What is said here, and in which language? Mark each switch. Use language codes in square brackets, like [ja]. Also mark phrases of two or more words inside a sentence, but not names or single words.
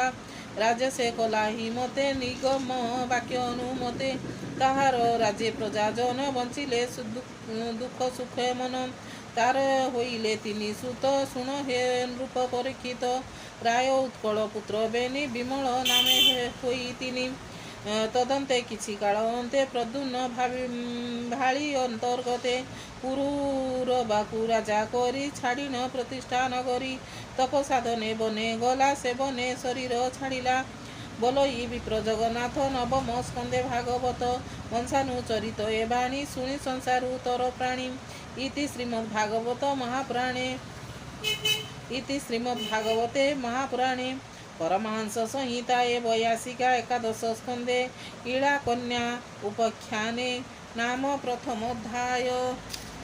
[or] ରାଜେ ସେ କଲା ହିଁ ମତେ ନିଗମ ବାକ୍ୟ ଅନୁମତେ। ତାହାର ରାଜେ ପ୍ରଜାଜନ ବଞ୍ଚିଲେ ଦୁଃଖ ସୁଖେ ମନ। ତାର ହୋଇଲେ ତିନି ସୁତ ଶୁଣ ହେ ନୃପ ପରୀକ୍ଷିତ। ରାୟ ଉତ୍କଳ ପୁତ୍ର ବେନି ବିମଳ ନାମେ ହୋଇ ତିନି। ତଦନ୍ତେ କିଛି କାଳ ଅନ୍ତେ ପ୍ରଦ୍ୟୁମ୍ନ ଭାଳି ଅନ୍ତର୍ଗତେ ପୁରୁରବାକୁ ରାଜା କରି ଛାଡ଼ି ନ ପ୍ରତିଷ୍ଠା ନଗରୀ ତପସାଧନେ ବନେ ଗଲା ସେବନେ ଶରୀର ଛାଡ଼ିଲା ବୋଲଇ ବିପ୍ର ଜଗନ୍ନାଥ ନବମ ସ୍କନ୍ଦେ ଭାଗବତ ବଂଶାନୁଚରିତ ଏ ବାଣୀ ଶୁଣି ସଂସାରୁ ତର ପ୍ରାଣୀ [sa] इति श्रीमद्भागवत महापुराणे इति श्रीमद्भागवते महापुराणे परमहंस संहिताये वैयासिका एकादश स्कंदे इळा कन्या उपाख्याने नाम प्रथमोऽध्याय।